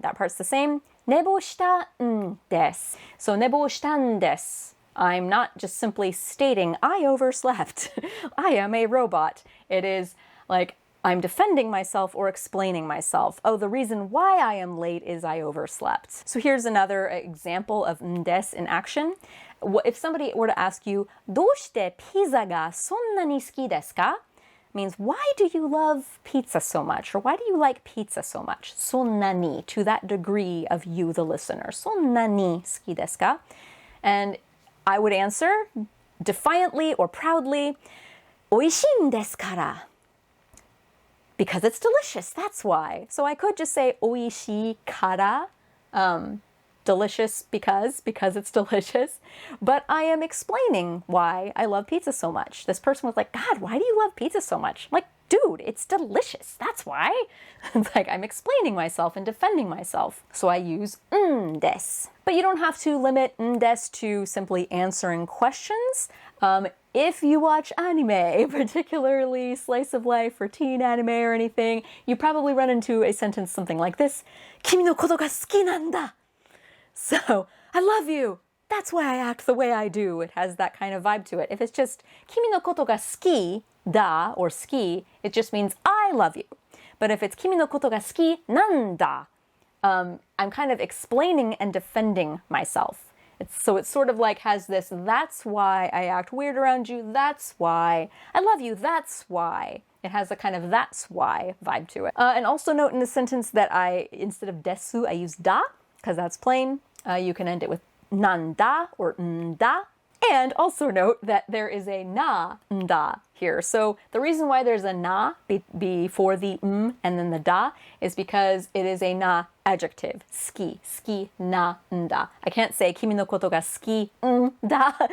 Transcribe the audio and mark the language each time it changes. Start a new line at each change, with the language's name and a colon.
English: That part's the same.
Japanese: 寝坊したんです.
English: So 寝坊したんです. I'm not just simply stating, I overslept. I am a robot. It is like, I'm defending myself or explaining myself. Oh, the reason why I am late is I overslept. So here's another example of des in action. If somebody were to ask you,
Japanese: どうしてピザがそんなに好きですか?
English: Means, why do you love pizza so much? Or why do you like pizza so much? そんなに, to that degree of you, the listener.
Japanese: そんなに好きですか?
English: And I would answer defiantly or proudly,
Japanese: 美味しいんですから.
English: Because it's delicious, that's why. So I could just say
Japanese: 美味しいから,
English: delicious because it's delicious. But I am explaining why I love pizza so much. This person was like, God, why do you love pizza so much? I'm like, dude, it's delicious, that's why. It's like I'm explaining myself and defending myself. So I use des. But you don't have to limit des to simply answering questions. If you watch anime, particularly slice of life or teen anime or anything, you probably run into a sentence something like this.
Japanese: 君のことが好きなんだ.
English: So, I love you. That's why I act the way I do. It has that kind of vibe to it. If it's just
Japanese: 君のことが好きだ
English: or 好き, it just means I love you. But if it's
Japanese: 君のことが好きなんだ,
English: I'm kind of explaining and defending myself. So it sort of like has this, that's why I act weird around you, that's why. I love you, that's why. It has a kind of that's why vibe to it. And also note in the sentence that instead of desu, I use da, because that's plain. You can end it with nanda or nda. And also note that there is a na nda here. So the reason why there's a na before the and then the da is because it is a na adjective.
Japanese: Ski na nda.
English: I can't say
Japanese: 君のことが好きんだ.